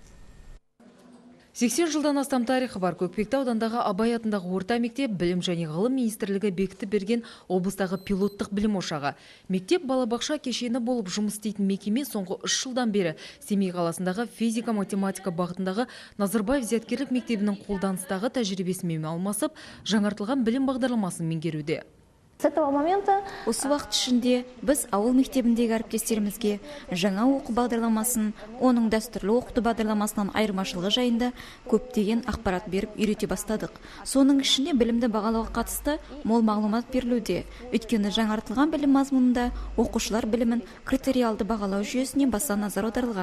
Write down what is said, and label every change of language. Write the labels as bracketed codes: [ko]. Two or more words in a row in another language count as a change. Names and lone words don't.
[kk] 80 жылдан астам тарихы бар Көкпекті аудандағы Абай атындағы орта мектеп білім және ғылым министрлігі бекітіп берген облыстағы пилоттық білім ошағы. Мектеп балабақша кешені болып жұмыс істейтін мекеме соңғы 3 жылдан бері Семей қаласындағы физика-математика бағытындағы Назарбаев зияткерлік мектебінің қолданыстағы тәжірибесімен алмасып, жаңартылған білім бағдарламасын меңгеруде. [ru] С этого момента [kk] осы уақыт ішінде біз ауыл мектебіндегі әріптестерімізге жаңа оқу бағдарламасын, оның дәстүрлі оқыту бағдарламасынан айырмашылығы жайында көптеген ақпарат беріп үйрете бастадық. Соның ішінде білімді бағалауға қатысты мол мағлұмат берілуде. Өйткені жаңартылған білім мазмұнында оқушылар білімін критериалды бағалау жүйесіне баса назар аударылған.